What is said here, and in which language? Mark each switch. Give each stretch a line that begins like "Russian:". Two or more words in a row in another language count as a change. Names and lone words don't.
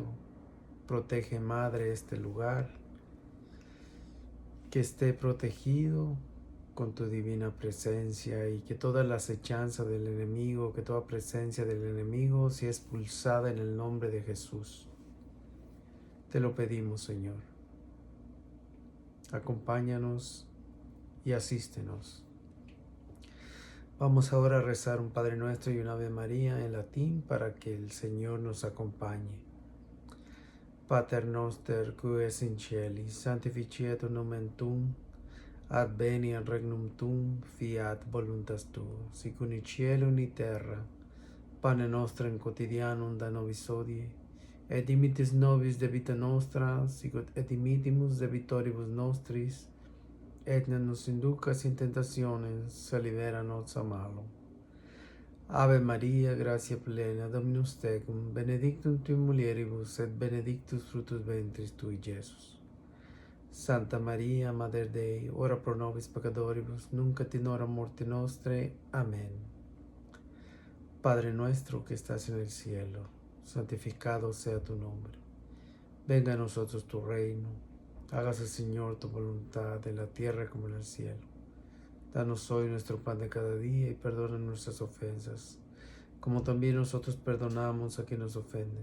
Spanish: Protege, Madre, este lugar, que esté protegido con tu divina presencia y que toda la acechanza del enemigo, que toda presencia del enemigo sea expulsada en el nombre de Jesús. Te lo pedimos, Señor. Acompáñanos y asístenos. Vamos ahora a rezar un Padre Nuestro y una Ave María en latín para que el Señor nos acompañe.
Latin: Pater noster, qui es in celis, sanctificetur nomen tuum, adveniat regnum tuum, fiat voluntas tua, sicut in cielo in terra. Pane nostrum quotidianum da nobis hodie, et dimitis nobis debita nostra, sicut et dimittimus debitoribus nostris, et ne nos inducas in tentationes, sed libera nos a malo. Ave Maria, gratia plena, Dominus tecum, benedictum tui mulieribus, et benedictus fructus ventris tui, Iesus. Santa Maria, Mater Dei, ora pro nobis peccatoribus, nunc et in hora morte nostre.
Spanish: Amén. Padre nuestro que estás en el cielo, santificado sea tu nombre. Venga a nosotros tu reino. Hágase, Señor, tu voluntad en la tierra como en el cielo. Danos hoy nuestro pan de cada día y perdona nuestras ofensas, como también nosotros perdonamos a quienes nos ofenden.